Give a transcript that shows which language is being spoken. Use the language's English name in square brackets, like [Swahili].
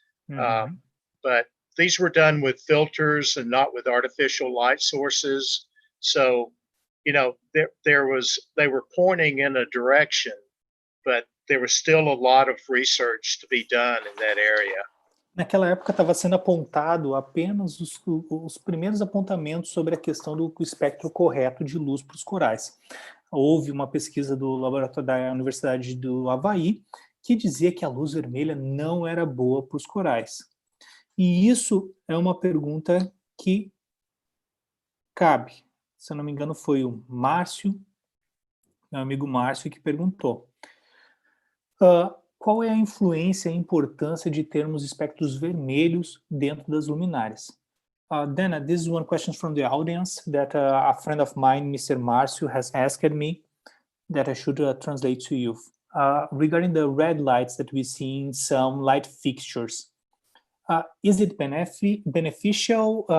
[English] But these were done with filters and not with artificial light sources. So, you know, they were pointing in a direction, but there was still a lot of research to be done in that area. [Portuguese] Naquela época estava sendo apontado apenas os primeiros apontamentos sobre a questão do espectro correto de luz para os corais. Houve uma pesquisa do laboratório da Universidade do Havaí que dizia que a luz vermelha não era boa para os corais. E isso é uma pergunta que cabe. Se eu não me engano, foi o Márcio, meu amigo Márcio, que perguntou. Qual é a influência e a importância de termos espectros vermelhos dentro das luminárias? [English] Dana, this is one question from the audience that a friend of mine, Mr. Márcio, has asked me that I should translate to you. Regarding the red lights that we see in some light fixtures, is it beneficial?